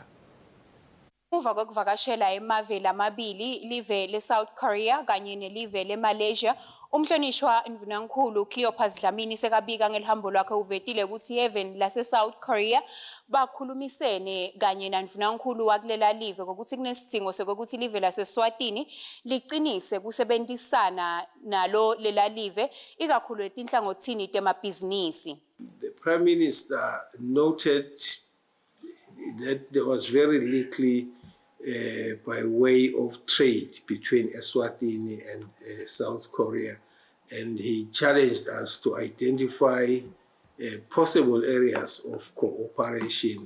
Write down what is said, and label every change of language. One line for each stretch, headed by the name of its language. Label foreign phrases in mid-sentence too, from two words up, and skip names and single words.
Swati: Uva kokuvakashela emaveni amabili live leSouth Korea kanye nelive leMalaysia, umhlonishwa Mvunankulu Cleopas Dlamini sekabika ngelihambo lwakhe uvetile ukuthi even laseSouth Korea bakhulumisene kanye naMvunankulu wakulela live kokuthi kunesidingo sokuthi live laseSwatini liqinise kusebenzisana nalo lela live ikakhulu etinhlangothini temabhizinisi.
English: The Prime Minister noted that there was very little by way of trade between Eswatini and South Korea. and he challenged us to identify possible areas of cooperation.